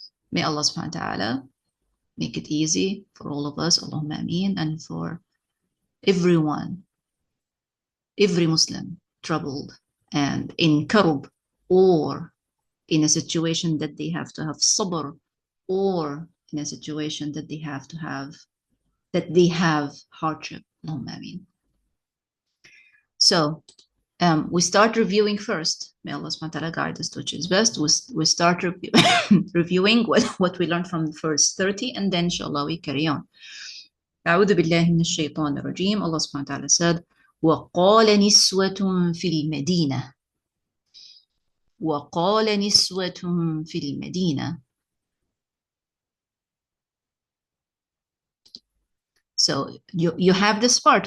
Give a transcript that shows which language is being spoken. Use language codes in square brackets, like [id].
[en] May Allah subhanahu wa ta'ala make it easy for all of us, Allahumma ameen, and for everyone, every Muslim troubled and in karb, or in a situation that they have to have sabr, or in a situation that they have hardship. Allahumma ameen. So we start reviewing first. May Allah subhanahu wa ta'ala guide us to which is best. We start reviewing what we learned from verse 30, and then inshallah we carry on. [ar] أعوذ بالله من الشيطان الرجيم. [en] Allah subhanahu wa ta'ala said, [ar] وَقَالَ نِسْوَةٌ فِي الْمَدِينَةِ. وَقَالَ نِسْوَةٌ فِي الْمَدِينَةِ. [en] So you have this part.